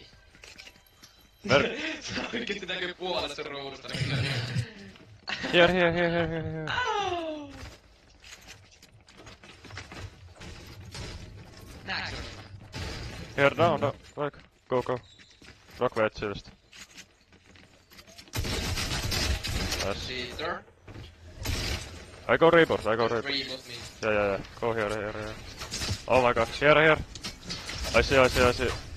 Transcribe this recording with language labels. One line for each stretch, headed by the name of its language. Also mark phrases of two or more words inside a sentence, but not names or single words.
Finnish: Ver- Sä oikeesti näkyy puolelle sun ruudusta. Niin
English: Here.
Finnish: Nääksä?
English: Here, down. Like, go.
Finnish: Rockway etsii just.
English: Nice. Cheater. I go report. Reboot me. Yeah. Go here. Oh my god. Here. I see.